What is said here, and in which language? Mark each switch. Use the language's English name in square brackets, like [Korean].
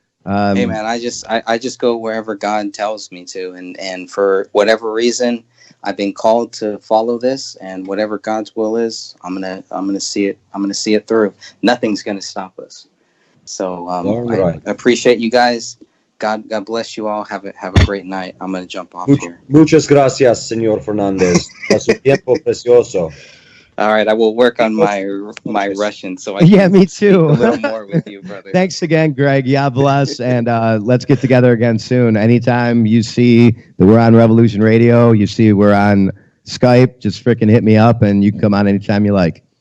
[English] Hey man, I just go wherever God tells me to, and for whatever reason, I've been called to follow this, and whatever God's will is, I'm gonna see it. I'm gonna see it through. Nothing's gonna stop us. So I appreciate you guys. God bless you all. Have a great night. I'm going to jump off here. [Spanish] Muchas gracias, Señor Fernandez. A su tiempo precioso. [English] All right, I will work on my Russian so I can me too. Speak a little more with you, brother. Thanks again, Greg. Yeah, bless, and let's get together again soon. Anytime you see that we're on Revolution Radio, you see we're on Skype, just freaking hit me up, and you can come on anytime you like.